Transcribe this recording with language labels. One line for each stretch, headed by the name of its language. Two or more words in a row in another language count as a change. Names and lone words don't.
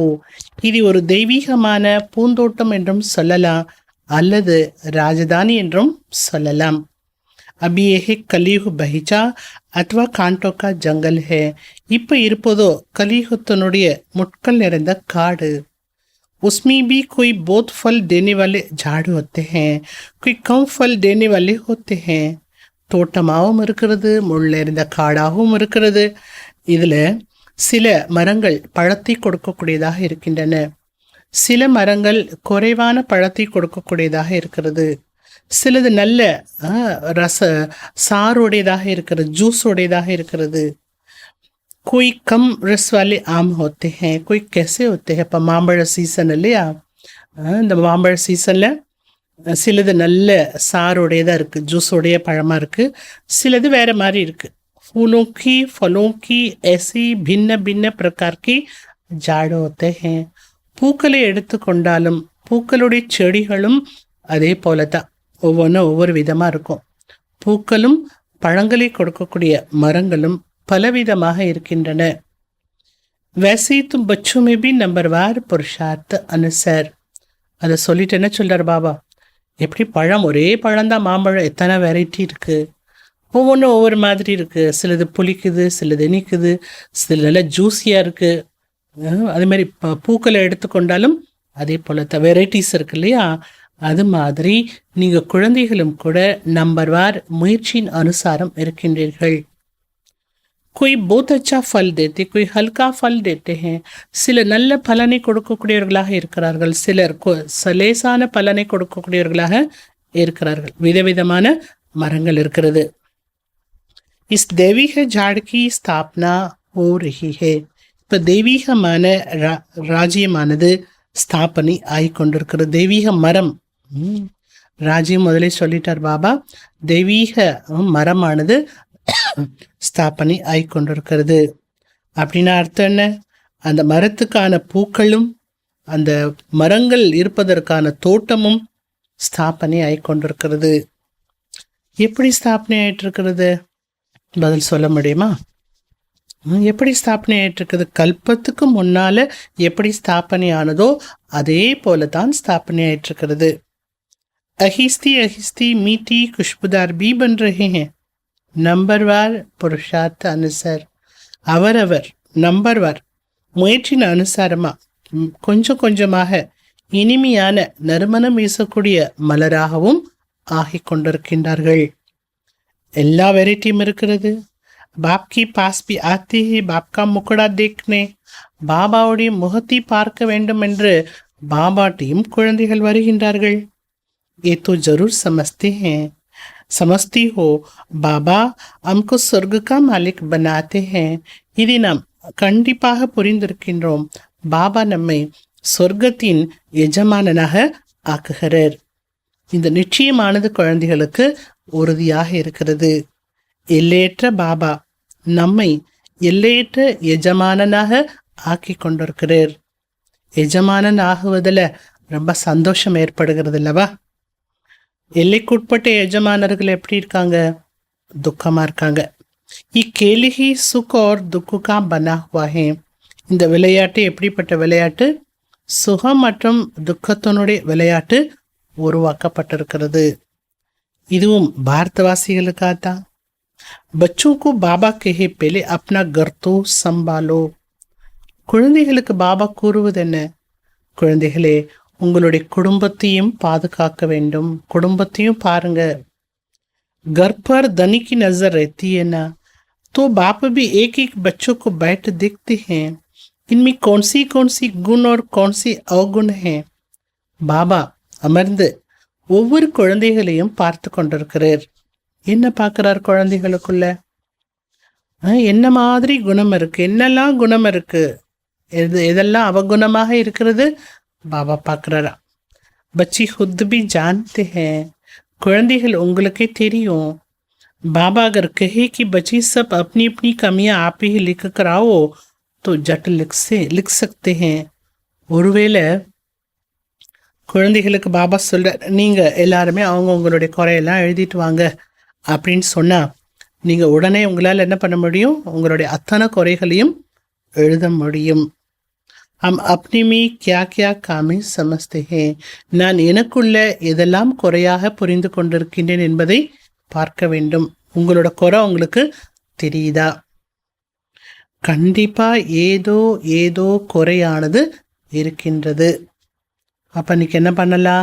Tamil: இது ஒரு தெய்வீகமான பூந்தோட்டம் என்றும் சொல்லலாம், அல்லது ராஜதானி என்றும் சொல்லலாம்.
Hindi: अभी यह कलियुग बगीचा अथवा काँटों का जंगल है.
Tamil: இப்போ இருப்பதோ கலியுகத்தினுடைய முட்கள் நிறைந்த காடு.
Hindi: उसमें भी कोई बहुत फल देने वाले झाड़ होते हैं, कोई कम फल देने वाले होते हैं.
Tamil: தோட்டமாகவும் இருக்கிறது, முள் நிறைந்த காடாகவும் இருக்கிறது. இதில் சில மரங்கள் பழத்தை கொடுக்கக்கூடியதாக இருக்கின்றன, சில மரங்கள் குறைவான பழத்தை கொடுக்கக்கூடியதாக இருக்கிறது. சிலது நல்ல சாறுடையதாக இருக்கிறது, ஜூஸ் உடையதாக இருக்கிறது.
Hindi: कोई कम रस वाले आम होते हैं, कोई कैसे होते हैं.
Tamil: இப்போ மாம்பழ சீசன் இல்லையா, இந்த மாம்பழ சீசனில் சிலது நல்ல சாறுடையதாக இருக்குது, ஜூஸ் உடைய பழமாக இருக்குது, சிலது வேறு மாதிரி இருக்குது.
Hindi: फूलों की फलों की ऐसी भिन्न भिन्न प्रकार की झाड़ होते हैं.
Tamil: பூக்களை எடுத்துக்கொண்டாலும் பூக்களுடைய செடிகளும் அதே போல தான் ஒவ்வொன்றும் ஒவ்வொரு விதமாக இருக்கும். பூக்களும் பழங்களை கொடுக்கக்கூடிய மரங்களும் பலவிதமாக இருக்கின்றன.
Hindi: वैसे तुम बच्चों में भी नंबरवार पुरुषार्थ अनुसार
Tamil: அதை சொல்லிட்டு என்ன சொல்றார் பாபா, எப்படி பழம் ஒரே பழம்தான், மாம்பழம் எத்தனை வெரைட்டி இருக்குது, ஒவ்வொன்றும் ஒவ்வொரு மாதிரி இருக்குது. சிலது புளிக்குது, சிலது இனிக்குது, சில நல்லா ஜூஸியாக இருக்குது. அது மாதிரி பூக்களை எடுத்துக்கொண்டாலும் அதே போல் வெரைட்டிஸ் இருக்கு இல்லையா? அது மாதிரி நீங்கள் குழந்தைகளும் கூட நம்பர்வார் முயற்சியின் அனுசாரம் இருக்கின்றீர்கள்.
Hindi: कोई बहुत अच्छा फल देते, कोई हल्का फल देते हैं.
Tamil: சில நல்ல பலனை கொடுக்கக்கூடியவர்களாக இருக்கிறார்கள், சிலர் சலேசான பலனை கொடுக்கக்கூடியவர்களாக இருக்கிறார்கள். விதவிதமான மரங்கள் இருக்கிறது.
Hindi: इस दैवीக झाड़ की स्थापना हो रही है.
Tamil: இப்போ தெய்வீகமான ராஜ்யமானது ஸ்தாபனை ஆகிக்கொண்டிருக்கிறது. தெய்வீக மரம், ராஜ்யம் முதலே சொல்லிட்டார் பாபா. தெய்வீக மரமானது ஸ்தாபனை ஆகிக்கொண்டிருக்கிறது. அப்படின்னா அர்த்தம் என்ன? அந்த மரத்துக்கான பூக்களும் அந்த மரங்கள் இருப்பதற்கான தோட்டமும் ஸ்தாபனை ஆகிக்கொண்டிருக்கிறது. எப்படி ஸ்தாபனை ஆயிட்டு இருக்கிறது? பதில் சொல்ல முடியுமா? எப்படி ஸ்தாபனை ஆயிட்டு இருக்குது? கல்பத்துக்கு முன்னால எப்படி ஸ்தாபனை ஆனதோ அதே போல தான் ஸ்தாபனை ஆயிட்டு இருக்கிறது.
Hindi: आहिस्ते आहिस्ते मीठे खुशबूदार भी बन रहे हैं. नंबरवार पुरुषार्थ अनुसार,
Tamil: அவரவர் நம்பர்வார் முயற்சியின் அனுசாரமா கொஞ்சம் கொஞ்சமாக இனிமையான நறுமணம் வீசக்கூடிய மலராகவும் ஆகி கொண்டிருக்கின்றார்கள். எல்லா வெரைட்டியும் இருக்கிறது.
Hindi: बाप के पास भी आते बाप का मुखड़ा देखने,
Tamil: பாபாவுடைய முகத்தை பார்க்க வேண்டும் என்று பாபாட்டையும் குழந்தைகள் வருகின்றார்கள்.
Hindi: ये तो जरूर समझते हैं, समझती हो பாபா हमको स्वर्ग का मालिक बनाते हैं.
Tamil: இதை நாம் கண்டிப்பாக புரிந்திருக்கின்றோம். பாபா நம்மை சொர்க்கத்தின் எஜமானனாக ஆக்குகிறார். இந்த நிச்சயமானது குழந்தைகளுக்கு உறுதியாக இருக்கிறது. எல்லையற்ற பாபா நம்மை எல்லையற்ற எஜமானனாக ஆக்கி கொண்டிருக்கிறார். எஜமானன் ஆகுவதில் ரொம்ப சந்தோஷம் ஏற்படுகிறது இல்லவா? எல்லைக்குட்பட்ட எஜமானர்கள் எப்படி இருக்காங்க? துக்கமாக இருக்காங்க.
Hindi: ये खेल ही सुख और दुख का बना हुआ है.
Tamil: இந்த விளையாட்டு எப்படிப்பட்ட விளையாட்டு? சுகம் மற்றும் துக்கத்தினுடைய விளையாட்டு உருவாக்கப்பட்டிருக்கிறது. இதுவும் பாரதவாசிகளுக்காக தான்.
Hindi: बच्चों को बाबा कहे पहले अपना घर तो संभालो.
Tamil: குழந்தைகளுக்கு பாபா கூறுவது என்ன? குழந்தைகளே, உங்களுடைய குடும்பத்தையும் பாதுகாக்க வேண்டும். குடும்பத்தையும் பாருங்க.
Hindi: घर पर धनी की नजर रहती है ना, तो बाप भी एक एक बच्चों को बैठ देखते हैं, इनमें कौन सी गुण और कौन सी अवगुण है.
Tamil: பாபா அமர்ந்து ஒவ்வொரு குழந்தைகளையும் பார்த்து கொண்டிருக்கிறார். என்ன பார்க்கிறார்? குழந்தைகளுக்குள்ள என்ன மாதிரி குணம் இருக்கு, என்னெல்லாம் குணம் இருக்கு, எதெல்லாம் அவகுணமாக இருக்கிறது பாபா பார்க்குறாரா.
Hindi: பச்சி खुद भी जानते हैं.
Tamil: குழந்தைகள் உங்களுக்கே தெரியும்.
Hindi: बाबा अगर कहे कि बच्ची सब अपनी अपनी कमियां आप ही लिख कर आओ तो जट लिख सकते हैं.
Tamil: ஒருவேளை குழந்தைகளுக்கு பாபா சொல்ற, நீங்க எல்லாருமே அவங்களுடைய குறையெல்லாம் எழுதிட்டு வாங்க அப்படின்னு சொன்னா நீங்க உடனே உங்களால் என்ன பண்ண முடியும்? உங்களுடைய அத்தனை குறைகளையும் எழுத முடியும்.
Hindi: हम अपने में क्या क्या कामें समझते हैं.
Tamil: நான் எனக்குள்ள எதெல்லாம் குறையாக புரிந்து கொண்டிருக்கின்றேன் என்பதை பார்க்க வேண்டும். உங்களோட குறை உங்களுக்கு தெரியுதா? கண்டிப்பா ஏதோ ஏதோ குறையானது இருக்கின்றது. அப்ப இன்னைக்கு என்ன பண்ணலாம்?